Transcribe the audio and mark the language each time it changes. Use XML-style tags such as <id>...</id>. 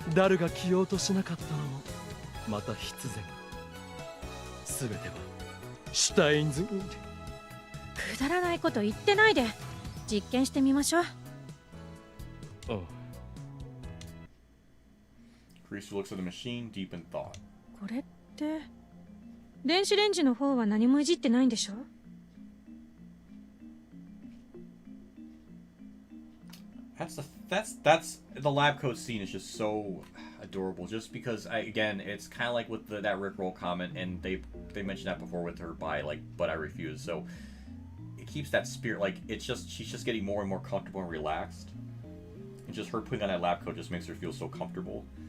<ja>ダルが着ようとしなかったのもまた必然。すべてはシュタインズに。くだらないこと言ってないで実験してみましょう。</ja> <en>Kurisu looks at the machine, deep in thought.</en> <ja>これって電子レンジの方は何もいじってないんでしょ？</ja> <en>That's the lab coat scene is just so adorable. Just because again, it's kind of like with that Rickroll comment, and they mentioned that before with her by like, but I refuse. So it keeps that spirit. Like it's just she's just getting more and more comfortable and relaxed, and just her putting on that lab coat just makes her feel so comfortable.</en>